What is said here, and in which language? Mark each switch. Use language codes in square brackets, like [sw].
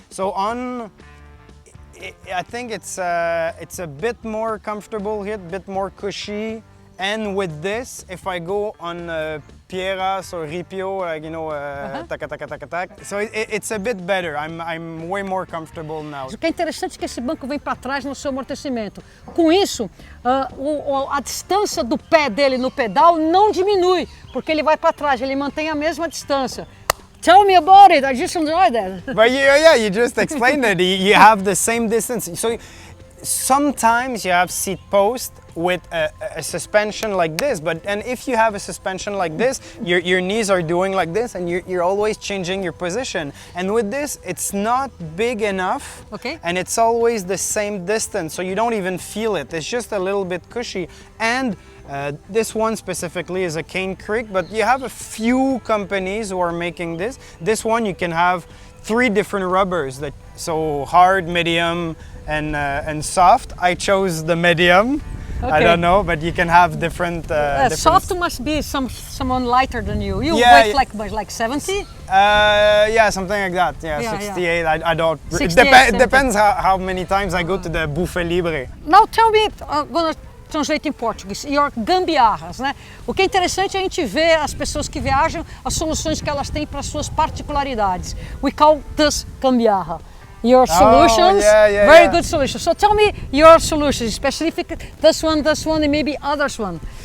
[en] So I think it's a bit more comfortable here, a bit more cushy. And with this, if I go on Pieras or Ripio, like, taka taka taka taka, so it's a bit better. I'm way more comfortable now. [pt] O que é interessante é que esse banco vem para trás no seu amortecimento. Com isso, a distância do pé dele no pedal não diminui, porque ele vai para trás, ele mantém a mesma distância. [en] Tell me about it, I just enjoyed that. But you just explained it. You have the same distance. So sometimes you have seat post with a suspension like this, and if you have a suspension like this, your knees are doing like this, and you're always changing your position. And with this, it's not big enough, okay, and it's always the same distance, so you don't even feel it. It's just a little bit cushy. And this one specifically is a Cane Creek, but you have a few companies who are making this. This one you can have 3 different rubbers, so hard, medium, and soft. I chose the medium. Okay. I don't know, but you can have different. Soft must be someone lighter than you. You Yeah, weigh like 70? Yeah, something like that. Yeah, Yeah, 68. I don't. 68, It depends how many times I go to the Buffet Libre. Now tell me, I'm gonna translate in Portuguese, your gambiarras, né? [pt] O que é interessante é a gente ver as pessoas que viajam, as soluções que elas têm para suas particularidades. [en] We call this gambiarra. Your solutions, very good solutions. So tell me your solutions, specific this one, and maybe others one.